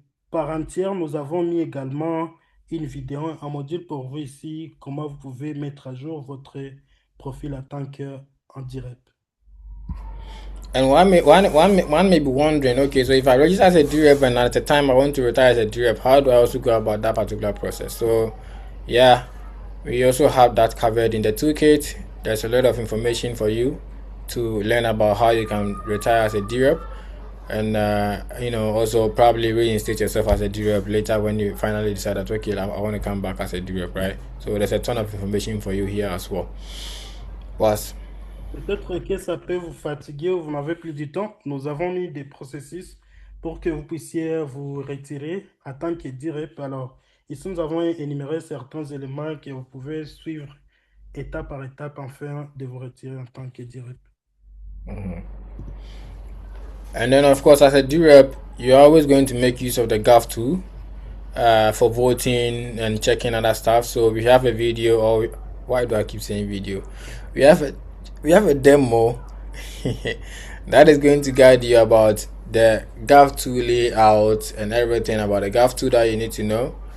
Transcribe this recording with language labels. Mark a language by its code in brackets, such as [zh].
[fr] Par entière, nous avons mis également une vidéo, un module pour vous ici, comment vous pouvez mettre à jour votre profil en tant qu'en DRep. [en] And one may be wondering, okay, so if I register as a DRep and at the time I want to retire as a DRep, how do I also go about that particular process? So, yeah, we also have that covered in the toolkit. There's a lot of information for you to learn about how you can retire as a DRep, and also probably reinstate yourself as a DRep later when you finally decide that, okay, I want to come back as a DRep, right? So there's a ton of information for you here as well. Was [fr] Peut-être que ça peut vous fatiguer ou vous n'avez plus du temps. Nous avons mis des processus pour que vous puissiez vous retirer en tant que DRep. Alors, ici, nous avons énuméré certains éléments que vous pouvez suivre étape par étape afin de vous retirer en tant que DRep. [en] And then, of course, as a DRep, you're always going to make use of the Gov tool for voting and checking other stuff. So we have a video, or why do I keep saying video? We have a demo that is going to guide you about the Gov tool layout and everything about the Gov tool that you need to know.